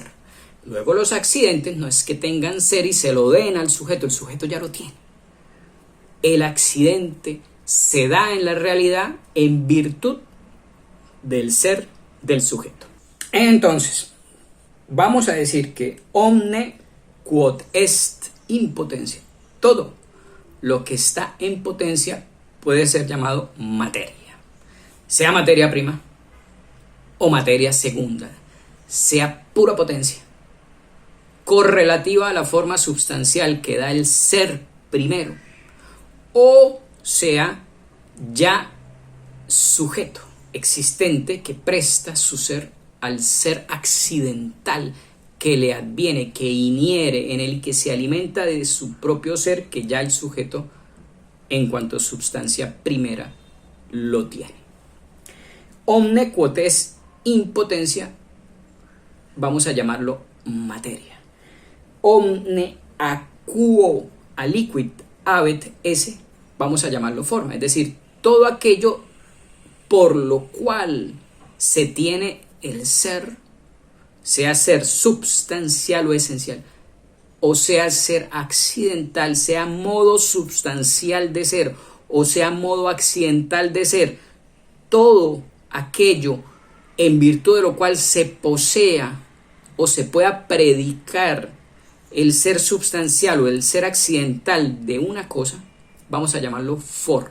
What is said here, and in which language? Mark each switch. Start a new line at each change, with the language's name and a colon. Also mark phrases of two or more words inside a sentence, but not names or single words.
Spanish: Luego los accidentes no es que tengan ser y se lo den al sujeto, el sujeto ya lo tiene. El accidente se da en la realidad en virtud del ser del sujeto. Entonces, vamos a decir que
Latin: omne quod est in potentia,
Spanish: todo lo que está en potencia puede ser llamado materia, sea materia prima o materia segunda, sea pura potencia, correlativa a la forma substancial que da el ser primero, o sea ya sujeto existente que presta su ser al ser accidental que le adviene, que inhiere en el que se alimenta de su propio ser, que ya el sujeto en cuanto substancia primera lo tiene.
Latin: Omne quod est in potentia,
Spanish: vamos a llamarlo materia.
Latin: Omne a quo aliquid habet esse,
Spanish: vamos a llamarlo forma, es decir, todo aquello por lo cual se tiene el ser, sea ser substancial o esencial, o sea ser accidental, sea modo substancial de ser, o sea modo accidental de ser, todo aquello en virtud de lo cual se posea o se pueda predicar el ser substancial o el ser accidental de una cosa, vamos a llamarlo forma.